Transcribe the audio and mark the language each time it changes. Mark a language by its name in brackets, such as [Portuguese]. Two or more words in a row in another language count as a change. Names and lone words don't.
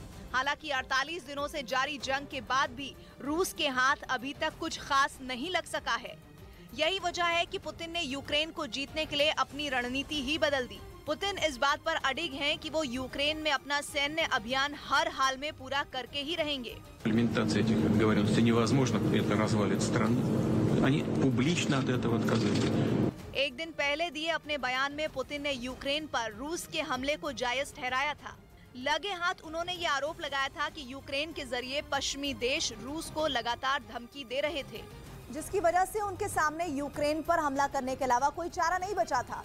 [Hindi] हालांकि 48 दिनों से जारी जंग के बाद भी रूस के हाथ अभी तक कुछ खास नहीं लग सका है। यही वजह है कि पुतिन ने यूक्रेन को जीतने के लिए अपनी रणनीति ही बदल दी। पुतिन इस बात पर अडिग हैं कि वो यूक्रेन में अपना सैन्य अभियान हर हाल में पूरा करके ही रहेंगे। [Russian] Имплементация этих договоренностей невозможна, это развалит страну. Они публично от этого отказываются. [Hindi] एक दिन पहले दिए अपने बयान में पुतिन ने यूक्रेन पर रूस के हमले को जायज ठहराया था। लगे हाथ उन्होंने ये आरोप लगाया था कि यूक्रेन के जरिए पश्चिमी देश रूस को लगातार धमकी दे रहे थे, जिसकी वजह से उनके सामने यूक्रेन पर हमला करने के अलावा कोई चारा नहीं बचा था।